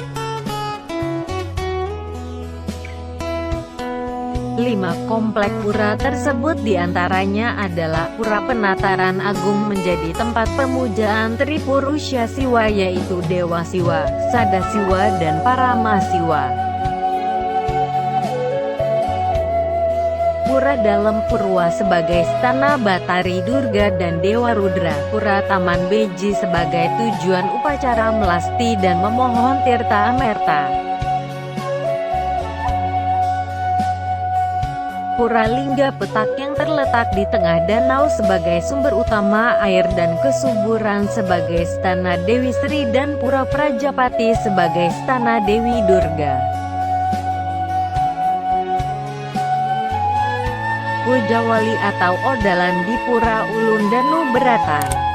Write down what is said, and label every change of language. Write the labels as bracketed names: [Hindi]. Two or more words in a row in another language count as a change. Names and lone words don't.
[Indonesian] 5 komplek pura tersebut diantaranya adalah Pura Penataran Agung menjadi tempat pemujaan Tripurusha Siwa yaitu Dewa Siwa, Sadasiwa dan Paramasiwa. Pura Dalam Purwa sebagai Stana Batari Durga dan Dewa Rudra. Pura Taman Beji sebagai tujuan upacara melasti dan memohon tirta amerta. Pura Lingga Petak yang terletak di tengah danau sebagai sumber utama air dan kesuburan sebagai Stana Dewi Sri, dan Pura Prajapati sebagai Stana Dewi Durga. Pujawali atau Odalan di Pura Ulun Danu Beratan.